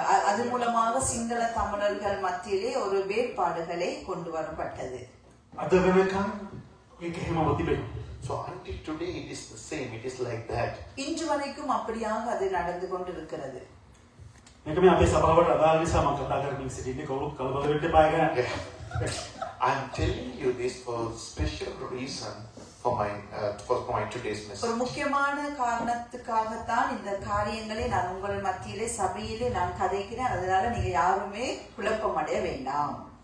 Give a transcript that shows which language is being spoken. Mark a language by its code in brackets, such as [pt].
[ta] அது மூலமாக சிங்கள தமிழர்கள் மத்தியிலே ஒரு வேறுபாடுகளை கொண்டு வரப்பட்டது. [si] අද වෙනකන් ඒක හැමම තිබෙනවා. [en] So until today it is the same, it is like that. [ta] இன்று வரைக்கும் அப்படியாக அது நடந்து கொண்டிருக்கிறது. [si] මේක මේ අපේ සභාවට අදාළ නිසා මම කතා කරමින් සිටින්නේ කවුරුත් කලබල වෙන්න එපා ගැන. [en] I am telling you this for special reason for my today's message. [ta] ஒரு முக்கியமான காரணத்துக்காகத்தான் இந்த காரியங்களை நான் உங்கள் மத்தியிலே சபையிலே நான் கதைக்கிறேன். அதனால நீங்க யாருமே குழப்பம் அடைய வேண்டாம்.